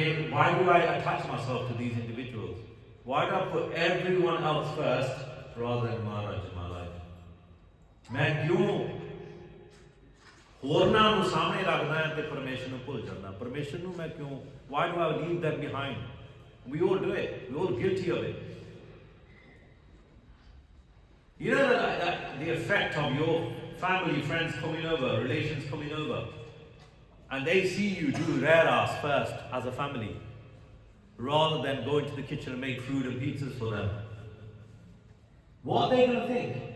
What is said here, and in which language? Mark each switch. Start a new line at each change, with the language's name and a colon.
English: Why do I attach myself to these individuals? Why do I put everyone else first rather than Maharaj in my life?
Punjabi: मैं क्यों होरना ਨੂੰ ਸਾਹਮਣੇ ਰੱਖਦਾ ਹਾਂ ਤੇ ਪਰਮੇਸ਼ਰ ਨੂੰ ਭੁੱਲ ਜਾਂਦਾ? ਪਰਮੇਸ਼ਰ ਨੂੰ ਮੈਂ ਕਿਉਂ?
English: Why do I leave them behind? We all do it. We're all guilty of it. You know that the effect of your family, friends coming over, relations coming over, and they see you do reras first as a family, rather than go into the kitchen and make food and pizzas for them. What are they going to think?